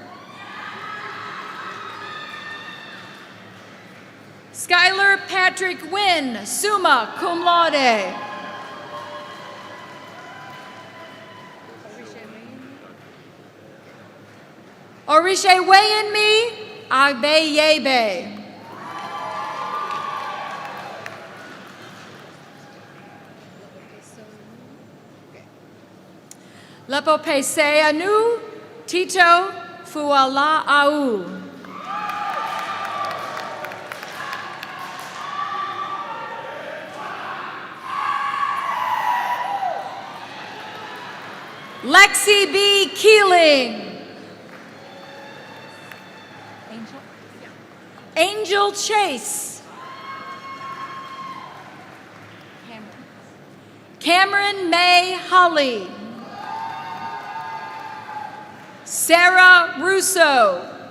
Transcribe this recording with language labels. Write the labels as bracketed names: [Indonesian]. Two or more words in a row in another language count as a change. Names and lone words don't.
[English] Skylar Patrick Wynn, [Latin] summa cum laude. [English] Orishe Wayenmi, Agbe Yebe. Lepo Pese Anu, Tito Fuala Au. Lexi B. Keeling. Angel Chase. Cameron May Holly. Sarah Russo.